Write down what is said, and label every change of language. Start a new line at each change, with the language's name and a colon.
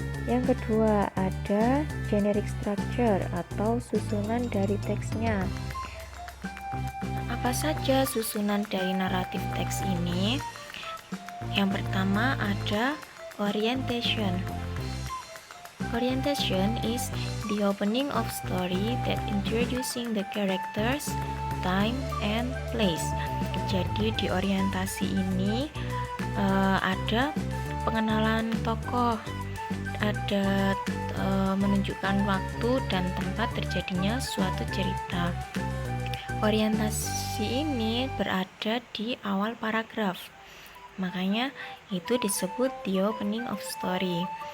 Indonesian: Yang kedua ada generic structure atau susunan dari teksnya. Apa saja susunan dari naratif teks ini? Yang pertama ada orientation.
English: Orientation is the opening of story that introducing the characters, time, and place.
Indonesian: Jadi di orientasi ini ada pengenalan tokoh, ada menunjukkan waktu dan tempat terjadinya suatu cerita. Orientasi ini berada di awal paragraf, makanya itu disebut
English: the opening of story.